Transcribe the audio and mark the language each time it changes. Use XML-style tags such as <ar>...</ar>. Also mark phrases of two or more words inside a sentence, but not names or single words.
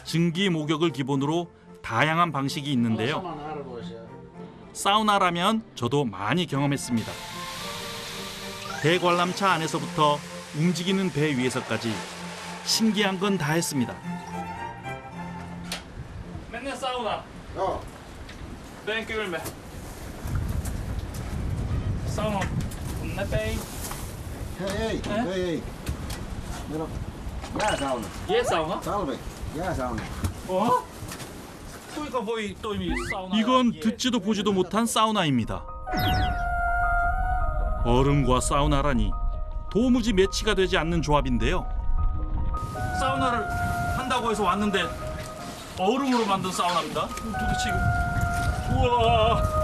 <ko>증기 목욕을 기본으로 다양한 방식이 있는데요. 사우나라면 저도 많이 경험했습니다. 대관람차 안에서부터 움직이는 배 위에서까지 신기한 건 다 했습니다. 맨날 사우나.</ko> <en>Thank you very much.</en> <ko>사우나.</ko> <fi>Hei. Meillä on jääsauna. Jääsauna? Talvi, jääsauna. kuinka voi toimia sauna?</fi> <ko>이건 듣지도 보지도 못한 사우나입니다. 얼음과 사우나라니 도무지 매치가 되지 않는 조합인데요. 사우나를 한다고 해서 왔는데 얼음으로 만든 사우나입니다. 도대체 우와.</ko>